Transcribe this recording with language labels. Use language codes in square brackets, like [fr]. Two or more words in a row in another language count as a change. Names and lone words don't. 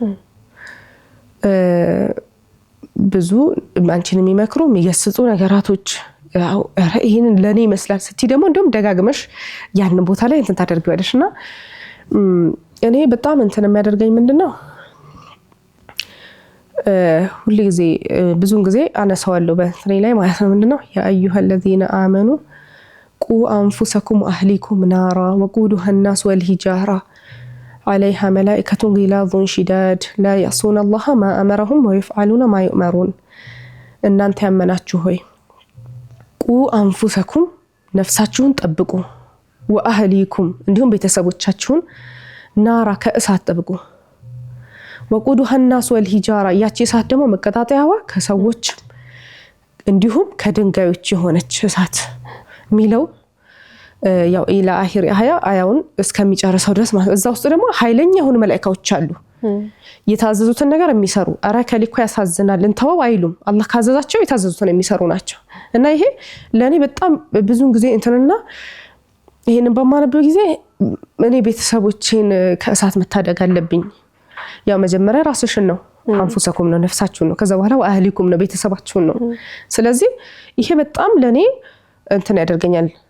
[am] ብዙ አንቺን የሚመክሩ የሚገስጹ ነገራቶች ይሄን ለኔ ይመስላል ስትይ ደግሞ እንደውም ደጋግመሽ ያንን ቦታ ላይ እንትን ታደርጊዋለሽና እኔ በጣም እንትን የሚያደርገኝ ምንድነው ሁሉ ጊዜ ብዙን ጊዜ አነሳዋለሁ በእኔ ላይ ማለት ነው። ምንድነው [ar] يا أيها الذين آمنوا قوا أنفسكم وأهليكم نارا وقودها الناس والحجارة عليها ملائكة غلاظ شداد لا يعصون الله ما أمرهم ويفعلون ما يؤمرون [am] እናንተ ያመናችሁ ሆይ [ar] قوا أنفسكم ነፍሳችሁን [am] ጠብቁ وأهليكم እንዲሁም ቤተሰቦቻችሁን ናራ ከእሳት ጠብቁ [ar] وقودها الناس والحجارة [am] ያቺ እሳት ደግሞ መቀጣጣያዋ ከሰዎች እንዲሁም ከድንጋዮች የሆነች እሳት ሚለው ያው [ar] إلى آخر [am] አያውን እስከሚጨርሰው ድረስ ማለት እዛ ውስጥ ደግሞ ኃይለኛ የሆኑ መላእክቶች አሉ የታዘዙትን ነገር የሚሰሩ አረ ከሊኮ ያሳዝናል እንተው አይሉም። አላህ ካዘዛቸው የታዘዙትን የሚሰሩ ናቸው። እና ይሄ ለኔ በጣም ብዙን ጊዜ እንትንና ይሄንን በማነበው ጊዜ እኔ ቤተሰቦቼን ከእሳት መታደግ አለብኝ። ያው መጀመሪያ ራስሽን ነው አንፉሰኩም ነው ነፍሳችሁን ነው። ከዛ በኋላ ወአህሊኩም ነው ቤተሰባችሁን ነው። ስለዚህ ይሄ በጣም ለኔ እንትን ያደርገኛል